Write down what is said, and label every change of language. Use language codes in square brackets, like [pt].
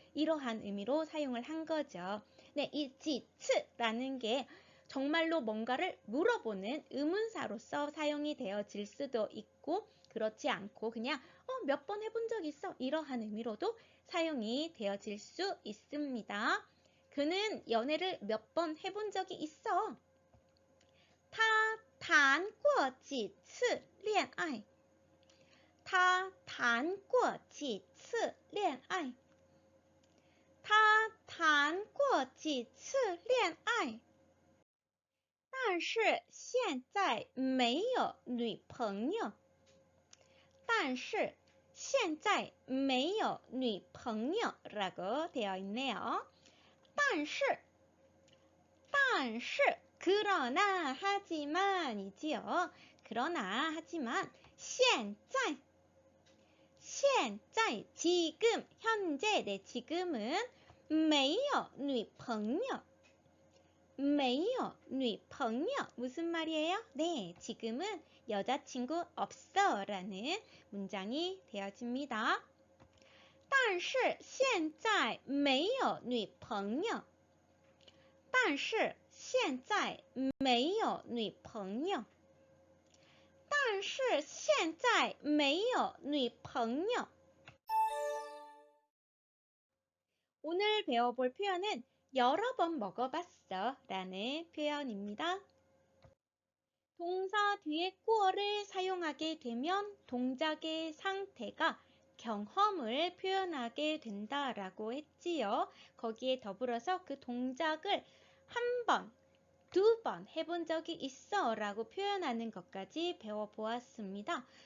[ko] 이러한 의미로 사용을 한 거죠. 네, 이 지츠라는 게 정말로 뭔가를 물어보는 의문사로서 사용이 되어질 수도 있고 그렇지 않고 그냥 몇 번 해본 적 있어. 이러한 의미로도 사용이 되어질 수 있습니다. 그는 연애를 몇 번 해본 적이 있어. [zh] 他谈过几次恋爱他谈过几次恋爱他谈过几次恋爱但是现在没有女朋友但是现在没有女朋友 [ko] 라고 되어 있네요. 但是 그러나 하지만이지요. 그러나 하지만 现在 지금 현재 네 지금은 [zh] 没有女朋友 [ko] 무슨 말이에요? 네, 지금은 여자친구 없어 라는 문장이 되어집니다. [zh] 但是现在没有女朋友但是现在没有女朋友但是现在没有女朋友 [ko] 오늘 배워볼 표현은 여러 번 먹어봤어 라는 표현입니다. 동사 뒤에 꾸어를 사용하게 되면 동작의 상태가 경험을 표현하게 된다라고 했지요. 거기에 더불어서 그 동작을 한 번, 두 번 해본 적이 있어 라고 표현하는 것까지 배워보았습니다.